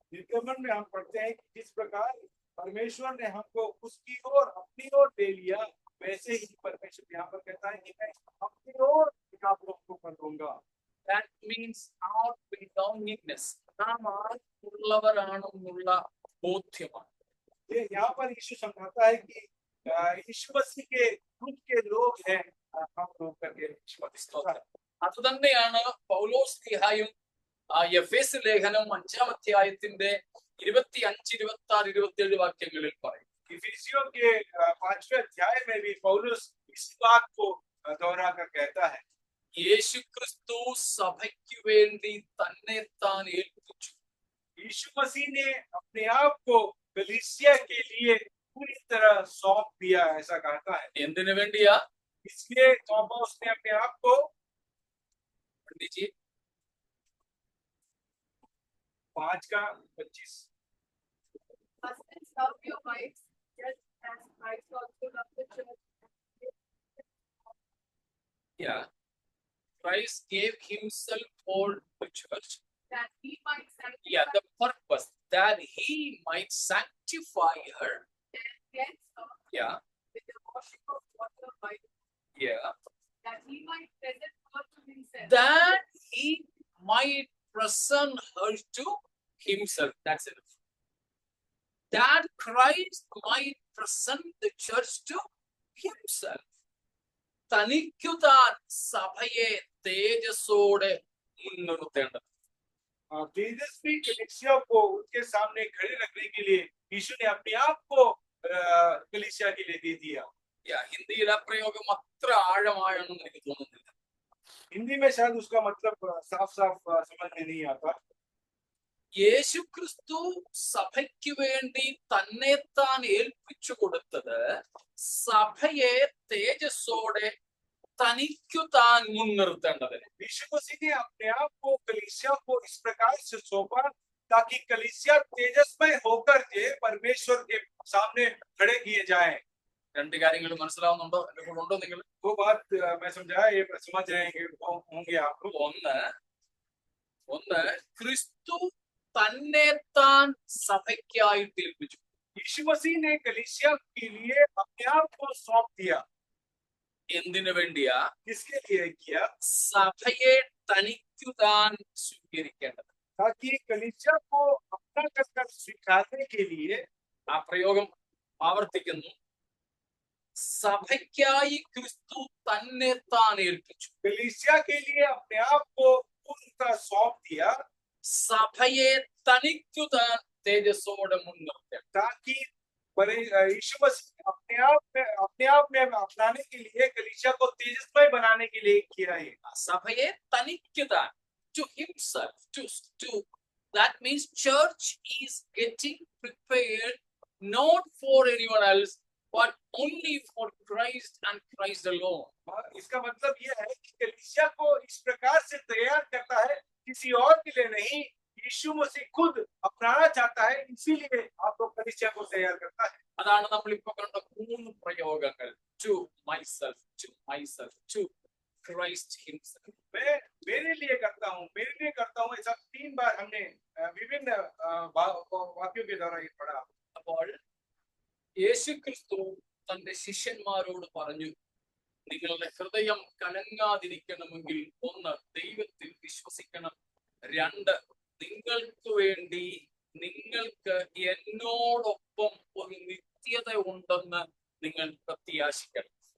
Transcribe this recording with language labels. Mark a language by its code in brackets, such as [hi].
[hi] निर्गमन में हम पढ़ते हैं कि जिस प्रकार परमेश्वर ने हमको उसकी ओर अपनी ओर ले लिया, वैसे ही परमेश्वर यहाँ पर कहता है कि मैं अपनी ओर आप लोगों को कर दूंगा। [en] That means our belongingness. [ml] നാം ആർക്കുള്ളവരാണെന്നുള്ള ബോധ്യമാണ്. [hi] ये यहाँ पर यीशु समझाता है कि यीशु मसीह के खुद के लोग हैं हम लोग करके यीशु मसीह। [ml] അത് തന്നെയാണ് പൗലോസ് സ്ലീഹായും എഫേസ് ലേഖനം 5-ാം അധ്യായത്തിന്റെ 25, 26, 27 വാക്യങ്ങളിൽ പറയും. [hi] इफिसियों के 5वें अध्याय में भी पौलुस इस बात को दोहरा कर कहता है, [ml] യേശു ക്രിസ്തു സഭയ്ക്ക് വേണ്ടി തന്നെ താൻ ഏൽപ്പിച്ചു. [hi] यीशु मसीह ने अपने आप को कलीसिया के लिए पूरी तरह सौंप दिया, ऐसा कहता है। [ml] എന്തിനു വേണ്ടിയാ? [hi] इसलिए सौंपा उसने अपने आप को। पंडित 5:25 [en] Husbands, love your wives, just as Christ also loved the church. Yeah. Christ gave himself for the church. That he might sanctify Yeah, the purpose that he might sanctify her. and cleanse her Yeah, with the washing of water by the word, yeah. that he might present her to himself. That he might present her to himself. That's it. That Christ might present the church to himself. [ml] തനിക്കു താൻ സഭയെ തേജസ്സോടെ മുൻനിർത്തേണ്ടത്. [hi] तेजस्वी कलीसिया को उनके सामने खड़े रखने के लिए यीशु ने अपने आप को कलीसिया के लिए दे दिया। [ml] ഹിന്ദിയിൽ ആ പ്രയോഗം അത്ര ആഴമാണെന്ന് എനിക്ക് തോന്നുന്നില്ല. [hi] हिंदी में शायद उसका मतलब साफ साफ समझ में नहीं आता। [ml] യേശുക്രിസ്തു സഭയ്ക്ക് വേണ്ടി തന്നെ താൻ ഏൽപ്പിച്ചു കൊടുത്തത് സഭയെ തേജസ്സോടെ തനിക്കു താൻ മുൻനിർത്തേണ്ടതിന്. [hi] यीशु मसीह ने अपने आप को कलीसिया को इस प्रकार से सौंपा ताकि कलीसिया तेजस्मय होकर के परमेश्वर के सामने खड़े किए जाएं। [ml] രണ്ട് കാര്യങ്ങൾ മനസ്സിലാവുന്നുണ്ടോ? എന്റെ കൂടെ ഉണ്ടോ നിങ്ങൾ? [hi] वो बात मैं समझाया, ये समझ रहे होंगे आप लोग। [ml] ഒന്ന് ക്രിസ്തു തന്നെ താൻ സഭയ്ക്കായിട്ട് ഏൽപ്പിച്ചു. [hi] यीशु मसीह ने कलीसिया के लिए अपने आप को सौंप दिया। [ml] എന്തിനു വേണ്ടിയാ? [hi] किसके लिए किया? [ml] സഭയെ തനിക്കു താൻ സ്വീകരിക്കേണ്ടത്. [hi] ताकि कलीसिया को अपना कर स्वीकारने के लिए। [ml] ആ പ്രയോഗം ആവർത്തിക്കുന്നു. സഭയ്ക്കായി ക്രിസ്തു തന്നെ താൻ ഏൽപ്പിച്ചു. [hi] कलीसिया के लिए अपने आप को पूर्णतः सौंप दिया [ml] സഭയെ തനിക്കു താൻ തേജസ്സോടെ മുൻനിർത്തേണ്ടത്. [hi] ताकि यीशु मसीह अपने आप में अपनाने के लिए कलीसिया को तेजस्मय बनाने के लिए किया है। [ml] സഭയെ തനിക്കു താൻ, [en] to himself, to that means church is getting prepared not for anyone else but only for Christ and Christ alone. [hi] इसका मतलब यह है कि कलीसिया को इस प्रकार से तैयार करता है, किसी और के लिए नहीं, यीशु मसीह खुद अपनाना चाहता है, इसीलिए आपको कलीसिया को तैयार करता है। [ml] അതാണ് നമ്മൾ ഇപ്പൊ കണ്ട മൂന്ന് പ്രയോഗങ്ങൾ. [en] To myself, to myself, to Christ himself. [hi] मैं मेरे लिए करता हूँ, ऐसा 3 बार हमने विभिन्न वाक्यों के द्वारा ये पढ़ा। [ml] അപ്പോൾ യേശുക്രിസ്തു തന്റെ ശിഷ്യന്മാരോട് പറഞ്ഞു, നിങ്ങളുടെ ഹൃദയം കലങ്ങാതിരിക്കണമെങ്കിൽ ഒന്ന്, ദൈവത്തിൽ വിശ്വസിക്കണം. രണ്ട്, നിങ്ങൾക്ക് വേണ്ടി നിങ്ങൾക്ക് എന്നോടൊപ്പം ഒരു നിത്യത ഉണ്ടെന്ന് നിങ്ങൾ പ്രത്യാശിക്കണം.